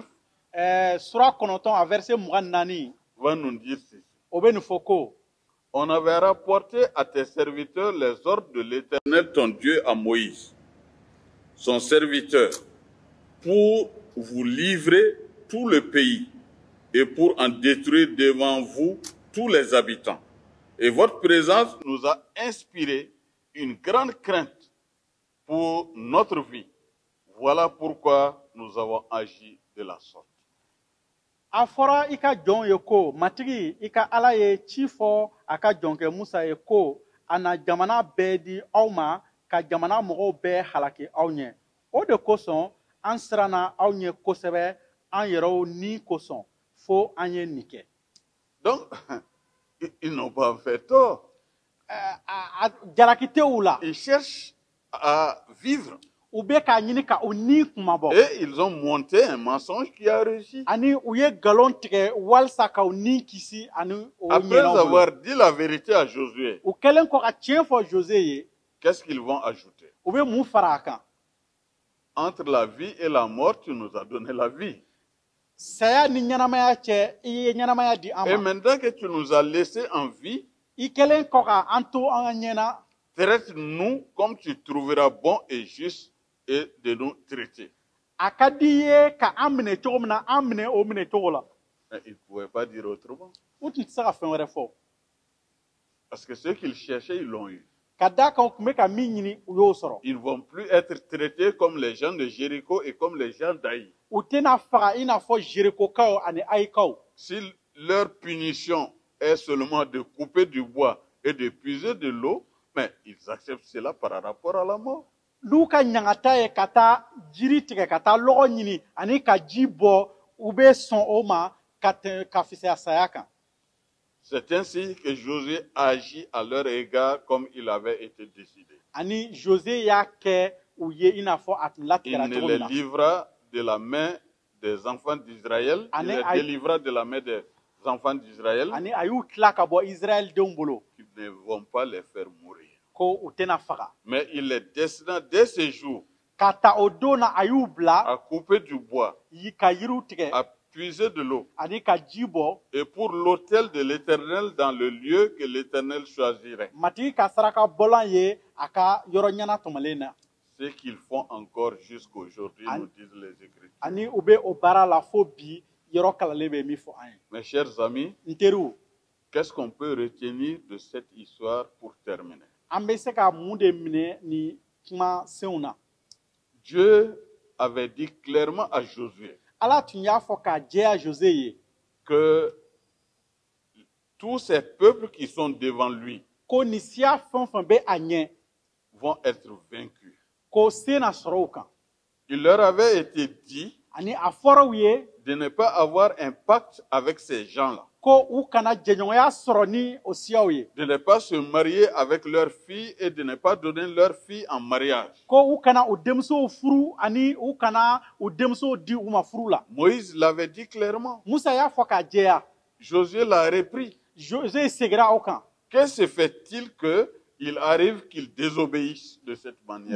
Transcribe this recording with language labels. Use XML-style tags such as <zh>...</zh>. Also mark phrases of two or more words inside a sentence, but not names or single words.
<fr>Sura 9 a verset 24 va nous dire ceci.</fr> <bm>o bɛ nin fɔ ko</bm> <fr>On avait rapporté à tes serviteurs les ordres de l'Éternel ton Dieu à Moïse, son serviteur, pour vous livrer tout le pays et pour en détruire devant vous tous les habitants. Et votre présence nous a inspiré une grande crainte pour notre vie. Voilà pourquoi nous avons agi de la sorte.</fr> <bm>a fɔra i ka jɔnw ye ko matigi i ka Ala ye ci fɔ a ka jɔnkɛ Musa ye ko a na jamana bɛɛ di aw ma ka jamana mɔgɔw bɛɛ halaki aw ɲɛ. O de kosɔn an siranna aw ɲɛ kosɛbɛ an yɛrɛw ni kosɔn fo an ye nin kɛ.</bm> <fr>Donc, ils n'ont pas fait tort.</fr> <bm>Jalaki tɛ u la.</bm> <fr>Ils cherchent à vivre.</fr> <bm>U bɛ k'a ɲini ka u ni kumabɔ.</bm> <fr>Et ils ont monté un mensonge qui a réussi.</fr> <bm>Ani u ye nkalon tigɛ walasa ka u ni kisi ani o</bm> <fr>Après</fr> <bm>ɲɛnaw bolo.</bm> <fr>avoir dit la vérité à Josué,</fr> <bm>U kɛlen kɔ ka tiɲɛ fɔ Jose ye,</bm> <fr>qu'est-ce qu'ils vont ajouter?</fr> <bm>u bɛ mun fara a kan?</bm> <fr>Entre la vie et la mort, tu nous as donné la vie.</fr> <bm>Saya ni ɲɛnamaya cɛ, i ye ɲɛnamaya di an</bm> <fr>Et</fr> <bm>ma.</bm> <fr>maintenant que tu nous as laissés en vie,</fr> <bm>I kɛlen kɔ ka an to an ɲɛna,</bm> <fr>traite-nous comme tu trouveras bon et juste et de nous traiter.</fr> <bm>a ka di i ye ka an minɛ cogo min na, an minɛ o minɛ cogo la.</bm> <fr>Mais ils ne pouvaient pas dire autrement.</fr> <bm>U tun tɛ se ka fɛn wɛrɛ fɔ.</bm> <fr>Parce que ce qu'ils cherchaient, ils l'ont eu.</fr> <bm>ka da kan u tun bɛ ka min ɲini u y'o sɔrɔ</bm> <fr>Ils ne vont plus être traités comme les gens de Jéricho et comme les gens d'Aï.</fr> <bm>u tɛna faga i n'a fɔ jerikokaw ani ayikaw</bm> <fr>Si leur punition est seulement de couper du bois et de puiser de l'eau, mais ils acceptent cela par rapport à la mort.</fr> <bm>n'u ka ɲangata ye ka taa jiri tigɛ ka taa lɔgɔ ɲini ani ka ji bɔ u bɛ sɔn o ma ka fisaya saya kan</bm> <fr>C'est ainsi que Josué agit à leur égard comme il avait été décidé.</fr> <bm>ani José y'a kɛ u ye i n'a fɔ a tun</bm> <fr>Il</fr> <bm>latigɛra</bm> <fr>ne</fr> <bm>cogo</bm> <fr>les</fr> <bm>min na</bm> <fr>livra de la main des enfants d'Israël, il les délivra de la main des enfants d'Israël,</fr> <bm>ani a y'u tila ka bɔ Israël denw bolo</bm> <fr>qui ne vont pas les faire mourir.</fr> <bm>ko u tɛna faga</bm> <fr>Mais il les destina dès ce jour</fr> <bm>ka ta o don na a y'u bila</bm> <fr>à couper du bois,</fr> <bm>ka yiriw tigɛ</bm> <fr>à puiser de l'eau,</fr> <bm>ani ka ji bɔ</bm> <fr>et pour l'autel de l'Éternel dans le lieu que l'Éternel choisirait.</fr> <bm>matigi ka saraka bɔlan ye a ka yɔrɔ ɲɛna tɔmɔlen na</bm> <fr>Ce qu'ils font encore jusqu'aujourd'hui, nous disent les Écritures.</fr> <bm>ani u bɛ o baara la fo bi yɔrɔ kalalen bɛ min fɔ an ye</bm> <fr>Mes chers amis,</fr> <bm>n teriw</bm> <fr>qu'est-ce qu'on peut retenir de cette histoire pour terminer?</fr> <bm>an bɛ se ka mun de minɛ ni kuma senw na</bm> <fr>Dieu avait dit clairement à Josué</fr> <bm>ala tun y'a fɔ k'a jɛya José ye</bm> <fr>que tous ces peuples qui sont devant lui</fr> <bm>ko nin siya fɛn o fɛn bɛ a ɲɛ</bm> <fr>vont être vaincus.</fr> <bm>ko se na sɔrɔ u kan</bm> <fr>Il leur avait été dit</fr> <bm>ani a fɔra u ye</bm> <fr>de ne pas avoir un pacte avec ces gens-là,</fr> <bm>ko u kana jɛɲɔgɔnya sɔrɔ ni o siyaw ye</bm> <fr>de ne pas se marier avec leurs filles et de ne pas donner leurs filles en mariage.</fr> <bm>ko u kana u denmusow furu ani u kana u denmusow di u ma furu la</bm> <fr>Moïse l'avait dit clairement.</fr> <bm>musa y'a fɔ k'a jɛya</bm> <fr>Josué l'a repris.</fr> <bm>José segira o kan</bm> <fr>Que se fait-il qu'il arrive qu'ils désobéissent de cette manière?</fr>